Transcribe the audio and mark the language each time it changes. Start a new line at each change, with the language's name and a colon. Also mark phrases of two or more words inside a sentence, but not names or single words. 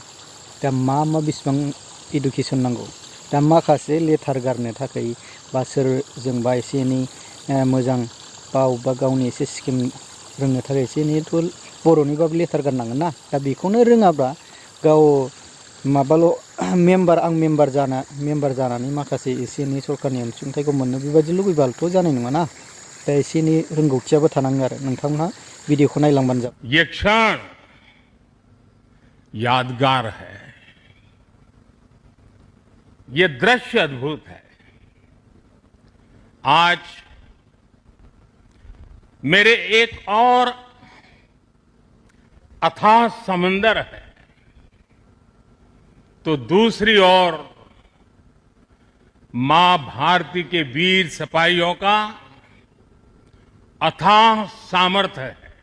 Bodo: दा मा बेसेबां इडुकेसन नांगौ। दा माखासे लेटार गारनो थाखाय बा सोरजोंबा एसे एनै मोजां बा गावनि एसे स्किम रोंनो थाखाय एसे एनैथ' बर'निबाबो लेटार गारनांगोन ना। दा बेखौनो रोङाब्ला गाव माबाल' आं मेम्बार जानानै माखासे एसे एनै सरकारनि अनसुंथाइखौ मोननो बेबायदि लुबैबालथ' जानाय नङा ना। दा एसे एनै रोंगौथियाबो थानांगोन आरो। नोंथांमोनहा भिडिअखौ नायलांबानो जाबाय।
Hindi: ये क्षण यादगार है, ये दृश्य अद्भुत है। आज मेरे एक और अथाह समंदर है, तो दूसरी ओर मां भारती के वीर सिपाहियों का अथाह सामर्थ्य है।